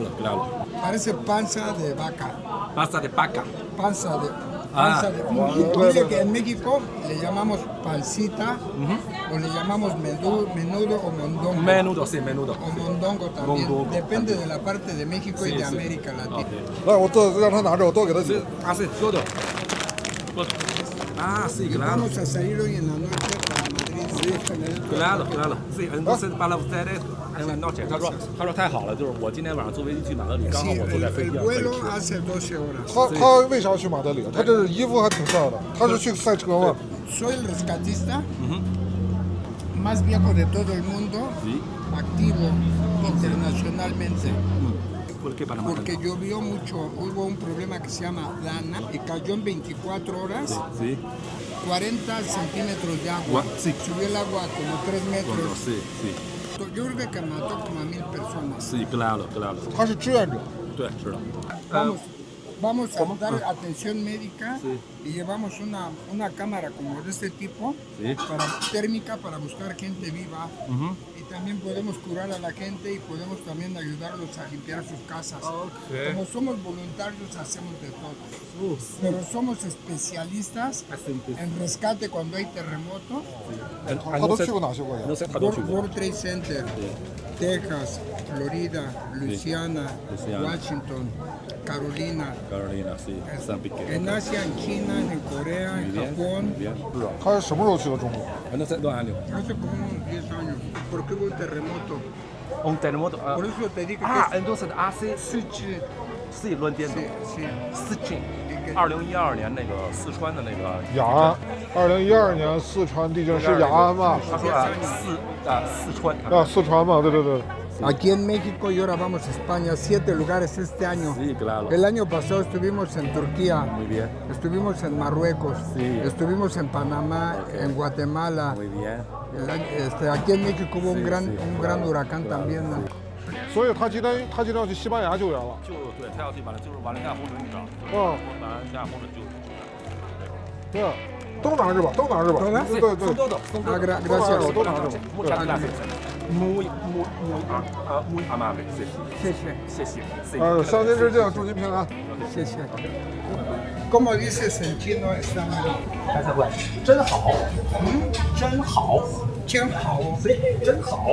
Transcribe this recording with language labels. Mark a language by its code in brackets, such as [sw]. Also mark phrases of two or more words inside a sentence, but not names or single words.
[es] Parece panza de vaca. Pasta de vaca. Panza de. Dice que en México le llamamos pancita o le llamamos menudo o mondongo. Menudo, sí, menudo. O mondongo también. Mondongo. Depende de la parte de México y de Sí. América Latina. [zh] 来，我让他拿着，我多给他几个。 [es] Ah, sí, todo. Ah, sí, claro. Vamos a salir hoy en la noche para Madrid. Claro. Sí, entonces para ustedes en la noche. [zh] 他说太好了，就是我今天晚上坐飞机去马德里，刚好 [es] Sí, [zh] 我坐在飞机 [es] el [zh] 上可以 [es] vuelo [zh] 吃。 [es] hace 12 horas. 他为啥要去马德里？他这衣服还挺帅的。他是去赛车吗？ Soy el rescatista más viejo de todo el mundo, Sí. activo internacionalmente. ¿Por qué Panamá? Porque llovió mucho, hubo un problema que se llama Dana y cayó en 24 horas, Sí. 40 centímetros de agua. Sí. Subió el agua como 3 metros. Sí. Yo creo que mató como a 1000 personas. Sí, claro. [zh] 他是志愿者。对，是的。 [es] Vamos a dar atención médica y llevamos una cámara como de este tipo, Sí. térmica para buscar gente viva. Y también podemos curar a la gente y podemos también ayudarlos a limpiar sus casas. Como somos voluntarios hacemos de todo. Pero somos especialistas en rescate cuando hay terremoto. [zh] 他都去过哪些国家？ [es] No sé, [zh] 他都去过。 [es] World Trade Center, Texas, Florida, Luisiana, Washington, Carolina. Carolina, sí, San Piqué. En Asia, en China, en Corea, en Japón. Bien. 他什么时候去的中国？ No sé, 2 años. Hace como unos 10 años, porque hubo un terremoto. Un terremoto. Por eso te digo Ah, que entonces hace [zh] 是是 [es] sí lo entiendo. sí. [zh] 四庆，2012年那个四川的那个雅安，2012年四川地震是雅安吧？他说四川啊，四川嘛，对对对。 [es] Aquí en México y ahora vamos a España, 7 lugares este año. Sí, claro. El año pasado estuvimos en Turquía, Muy bien, estuvimos en Marruecos, Sí. estuvimos en Panamá, en Guatemala. muy bien. Aquí en México hubo un Sí, gran, sí, un gran huracán también, ¿no? [zh] 所以他今天要去西班牙救援了。就对他要去就是瓦伦西亚洪水，你知道？哦，瓦伦西亚洪水就对，都拿着吧，都拿着吧。对对对， [es] Ah, [zh] 都拿着 [es] gracias. [zh] 吧，都拿着吧。 [es] Muchas gracias. Muy amable. [zh] 谢谢。谢谢。相亲之见，祝您平安。 [es] 谢谢。¿Cómo dices en chino esta mano? [zh] 真好，真好，真好，真好。